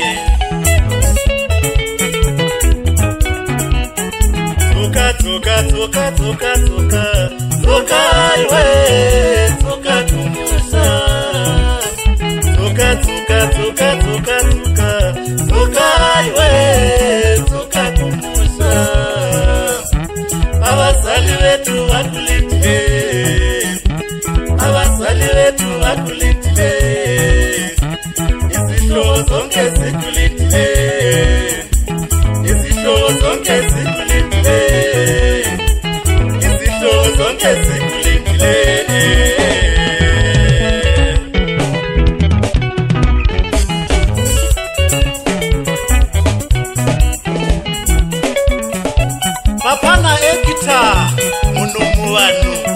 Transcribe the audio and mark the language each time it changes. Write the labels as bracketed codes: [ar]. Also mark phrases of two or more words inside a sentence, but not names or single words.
[sn] Tsoka iwe tsoka kumusha. Tsoka iwe tsoka kumusha. [nd] Abazali vetu vakulitile. Abazali vetu vakulitile. Izihlobo zonke zikulitile. Izihlobo zonke zikulitile. Izihlobo zonke zikulitile. Mapana ekita munumu wanu.